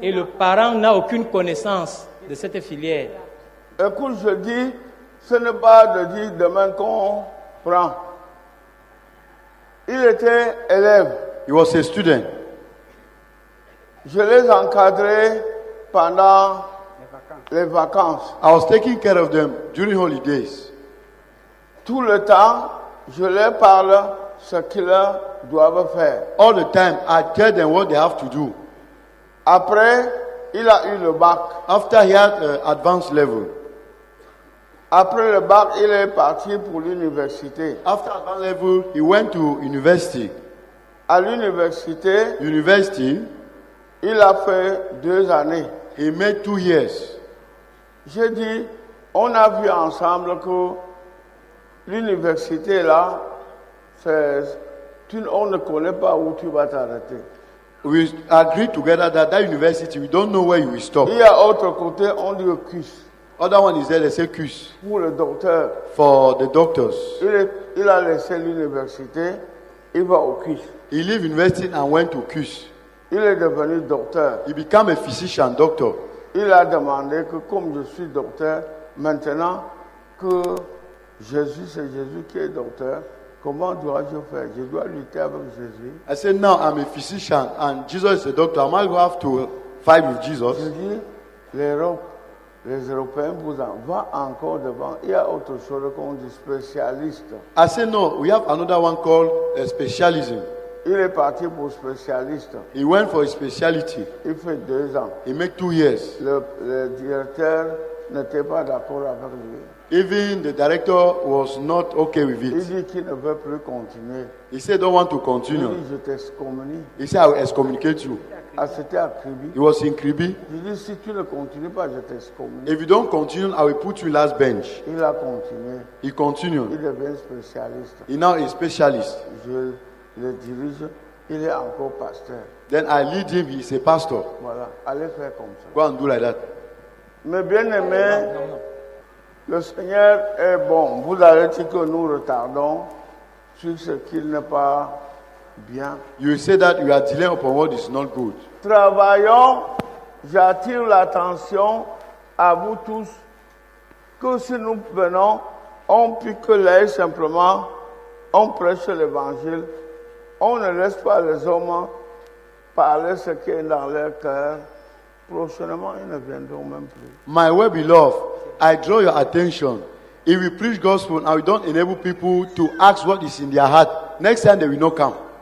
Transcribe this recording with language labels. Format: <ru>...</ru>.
<fr>et le parent n'a aucune connaissance de cette filière, Écoute, je dis, ce n'est pas de dire demain qu'on prend. Il était élève.</fr> <en>He was a student.</en> <fr>Je les encadrais pendant les vacances.</fr> <en>I was taking care of them during holidays.</en> <fr>Tout le temps, je leur parle ce qu'ils doivent faire.</fr> <en>All the time, I tell them what they have to do.</en> <fr>Après, il a eu le bac.</fr> <en>After he had advanced level.</en> <fr>Après le bac, il est parti pour l'université.</fr> <en>After advanced level, he went to university.</en> <fr>À l'université, il a fait 2 années.</fr> <en>He made 2 years.</en> <fr>J'ai dit, on a vu ensemble que l'université là, on ne connaît pas où tu vas t'arrêter.</fr> <en>We agreed together that university, we don't know where you will stop.</en> <fr>Il y a autre côté, on dit CUS.</fr> <en>Other one is there, they say CUS.</en> <fr>Pour le docteur.</fr> <en>For the doctors.</en> <fr>Il a laissé l'université, il va au CUS.</fr> <en>He left university and went to CUS.</en> <fr>Il est devenu docteur.</fr> <en>He became a physician, doctor.</en> <fr>Il a demandé que comme je suis docteur, maintenant que Jésus, c'est Jésus qui est docteur, comment dois-je faire? Je dois lutter avec Jésus.</fr> <en>I said, now I'm a physician and Jesus is a doctor. Am I going to have to fight with Jesus?</en> <fr>Je dis, l'Europe, les Européens vous en vont encore devant. Il y a autre chose qu'on dit spécialiste.</fr> <en>I said, no, we have another one called specialism.</en> <fr>Il est parti pour spécialiste.</fr> <en>He went for a specialty.</en> <fr>Il fait 2 ans.</fr> <en>He made 2 years.</en> <fr>Le directeur n'était pas d'accord avec lui.</fr> <en>Even the director was not okay with</en> <fr>Il</fr> <en>it.</en> <fr>dit qu'il ne veut plus continuer.</fr> <en>He said, don't want to</en> <fr>Il</fr> <en>continue.</en> <fr>dit, je t'excommunie.</fr> <en>He said, I will excommunicate you.</en> <fr>Ah, c'était à Kribi.</fr> <en>He was in Kribi.</en> <fr>Il dit, si tu ne continues pas, je t'excommunie.</fr> <en>If you don't continue, I will put you last bench.</en> <fr>Il a continué.</fr> <en>He continued.</en> <fr>Il devient spécialiste.</fr> <en>He now is specialist.</en> <fr>Je le dirige. Il est encore pasteur.</fr> <en>Then I lead him. He is a pastor.</en> <fr>Voilà. Allez faire comme ça.</fr> <en>Go and do like that.</en> <fr>Mes bien-aimés, le Seigneur est bon. Vous avez dit que nous retardons sur ce qui n'est pas bien.</fr> <en>You will say that you are delaying upon what is not good.</en> <fr>Travaillons. J'attire l'attention à vous tous que si nous venons, on pique l'œil simplement, on prêche l'évangile, on ne laisse pas les hommes parler ce qui est dans leur cœur. Prochainement, ils ne viendront même plus.</fr> <en>My well-beloved, I draw your attention. If we preach gospel and we don't enable people to ask what is in their heart, next time they will not come.</en>